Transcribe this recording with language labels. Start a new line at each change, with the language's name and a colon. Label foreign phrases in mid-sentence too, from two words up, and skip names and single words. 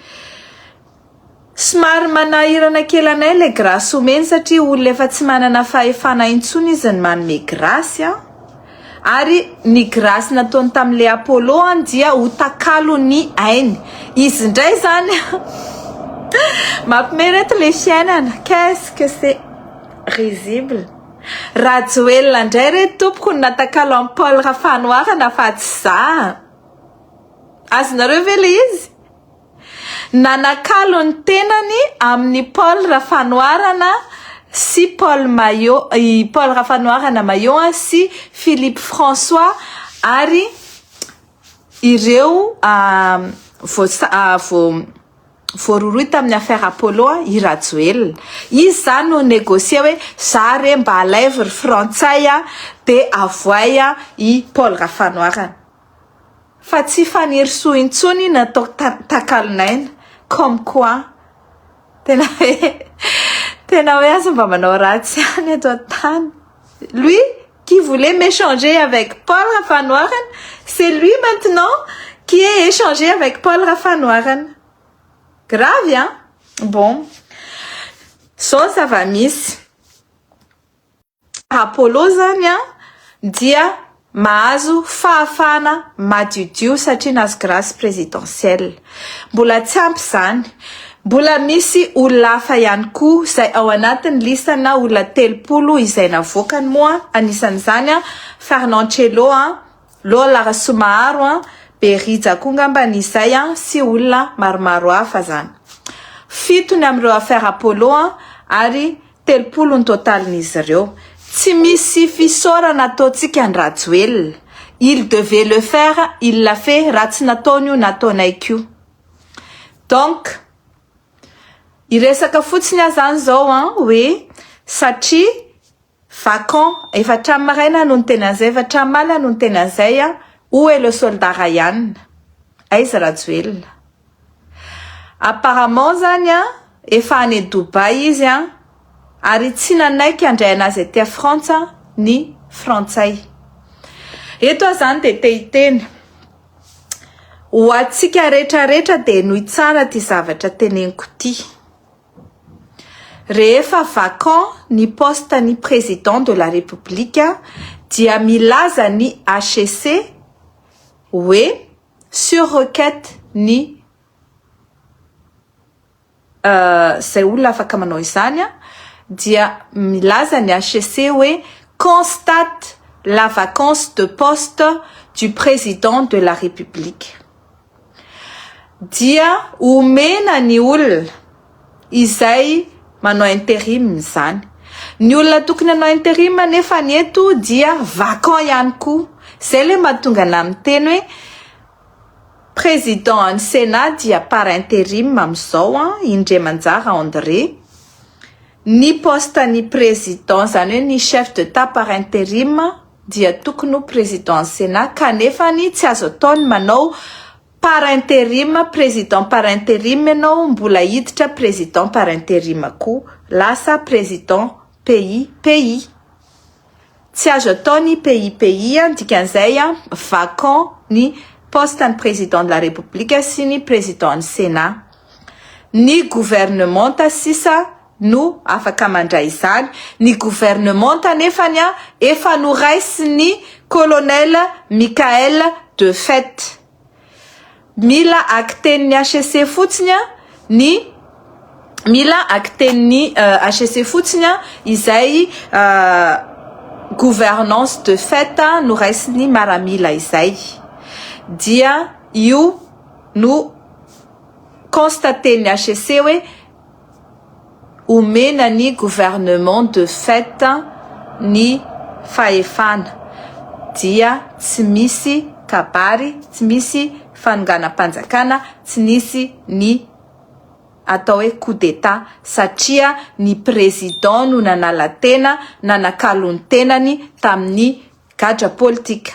Malagasy: Somary manahirana kely anay le grâce omeny satria olona efa tsy manana fahefana intsony izy ny manome grâce ary ny grâce nataony tamin'le Apollo dia ho takalo ny ainy. Izy ndray zany mampimerety le fiainana.
French: Qu'est-ce que c'est risible.
Malagasy: Rajoelina ndray re tompoko natakalo amin'ny Paul Rafanoirana fa tsy za. Azonareo ve le izy? Nanakalo ny tenany amin'ny Paul Rafanoirana si Paul Rafanoirana Maillot si Philippe François ary ireo voaroroy tamin'ny affaire Apollo i Rajoelina. Izy zany no négocie hoe za re mba alèvre frantsay dia avoay i Paul Rafanoirana. Fa tsy faniry intsony natao takalinaina
French: comme quoi
Malagasy: tena hoe aza mba manao ratsy any ato an-tany.
French: Lui qui voulait m'échanger avec Paul Rafanoirana, c'est lui maintenant qui est échangé avec Paul Rafanoirana. Grave, hein? Bon. So, ça va, miss.
Malagasy: Apollo zany dia mahazo fahafana madiodio satria nazo
French: grâce présidentielle.
Malagasy: Mbola tsy ampy zany. Mbola misy olona hafa ihany koa izay ao anatin'ny listana olona 30 izay navokany moa anisan'izany Fernand Chelo, Lola Rasumaharo, Berija Kungambanizay sy olona maromaro hafa zany. 7 ny amin'ireo affaire Apollo ary 30 ny totalin'izy ireo. Tsy misy fisaorana ataontsika ny Rajoelina.
French: Il devait le faire, il l'a fait,
Malagasy: raha tsy nataony io nataonay koa. Donc iresaka fotsiny azany zao hoe satria vacant efa hatramin'ny maraina no ny tena an'izay, efa hatramin'ny maly no ny tena an'izay
French: où est le soldat Ryan?
Malagasy: Aiza Rajoelina? Apparemment zany efa any Dubai izy ary tsy nanaiky andray anazy aty a Frantsa ny frantsay. Eto zany dia te-hiteny ho antsika rehetrarehetra dia nohy tsara ty zavatra teneniko ty. Rehefa vacant ny poste ny
French: président de la République
Malagasy: dia milaza ny HCC hoe
French: sur requête
Malagasy: ny zay olona afaka manao izany dia milaza ny HCC hoe
French: constate la vacance de poste du président de la République.
Malagasy: Dia omena ny olona izay manao intérim zany. Ny olona tokony hanao intérim nefa ny eto dia vacant ihany koa. Zay le mahatonga na miteny hoe président ny Sénat dia
French: par intérim
Malagasy: amin'izao Indray Manjara André. Ny poste-ny président zany hoe ny
French: chef d'État par intérim
Malagasy: dia tokony président Sénat kanefa ny tsy azo ataony manao
French: par intérim président par intérim
Malagasy: ianao mbola hiditra
French: président par intérim
Malagasy: koa lasa président pays tsy azo ataony pays dikan'izay vacant ny poste-ny
French: président de la République
Malagasy: sy ny président ny Sénat. Ny gouvernement sisa no afaka mandray izany. Ny gouvernement nefany efa noraisy ny colonel Michael de Fête. Mila akten'ny HCC fotsiny mila akten'ny HCC fotsiny izay
French: gouvernance de fait
Malagasy: noraisy ny maramila izay. Dia io no constaté ny HCC hoe omena ny
French: gouvernement de fait
Malagasy: ny fahefana. Dia tsy misy kabary, tsy misy fanonganam-panjakana, tsy nisy ny atao hoe
French: coup d'état
Malagasy: satria ny président no nanala tena nanakalony tenany tamin'ny gadra politika.